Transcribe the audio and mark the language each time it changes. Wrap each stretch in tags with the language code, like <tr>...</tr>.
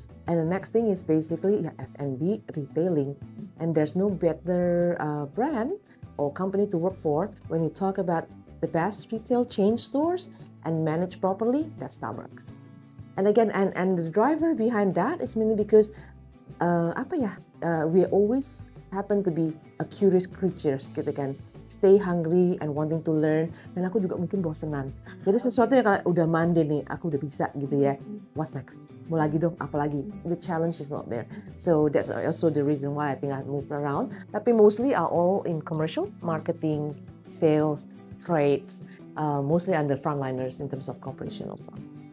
<en>And the next thing is basically F&B retailing. And there's no better brand or company to work for when you talk about the best retail chain stores and managed properly, that's Starbucks. And again, and the driver behind that is mainly because we always happen to be a curious creatures</en> <id>gitu kan.</id> <en>Stay hungry and wanting to learn.</en> <id>Dan aku juga mungkin bosenan. Jadi sesuatu yang kalau udah mandi nih, aku udah bisa gitu ya.</id> <en>What's next?</en> <id>Mau lagi dong, apa lagi?</id> <en>The challenge is not there. So that's also the reason why I think I moved around.</en> <id>Tapi</id> <en>mostly are all in commercial, marketing, sales, trades, mostly under frontliners in terms of operational stuff.</en>